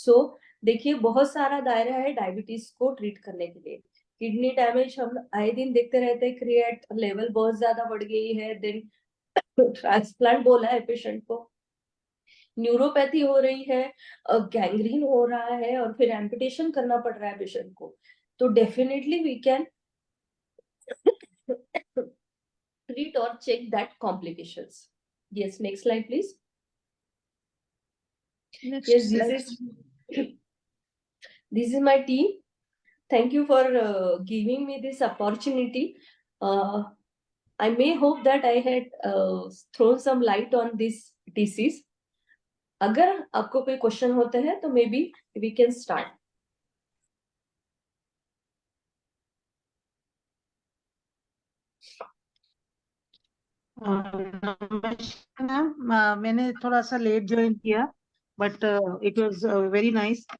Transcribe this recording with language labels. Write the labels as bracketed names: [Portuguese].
[Hindi] सो देखिए, बहुत सारा दायरा है डायबिटीज को ट्रीट करने के लिए। किडनी डैमेज हम आए दिन देखते रहते हैं, क्रिएट लेवल बहुत ज्यादा बढ़ गई है, देन ट्रांसप्लांट बोला है पेशेंट को, न्यूरोपैथी हो रही है, गैंग्रीन हो रहा है, और फिर एम्पुटेशन करना पड़ रहा है पेशेंट को। तो [English] Definitely we can treat or check that complications. Yes, next slide, please. Next Yes, slide. this is my team. Thank you for giving me this opportunity. I may hope that I had thrown some light on this disease. [Hindi] अगर आपको कोई question होते हैं तो [English] Maybe we can start. [Hindi] नमस्कार ma'am, मैंने थोड़ा सा लेट ज्वाइन किया, [English] But it was very nice.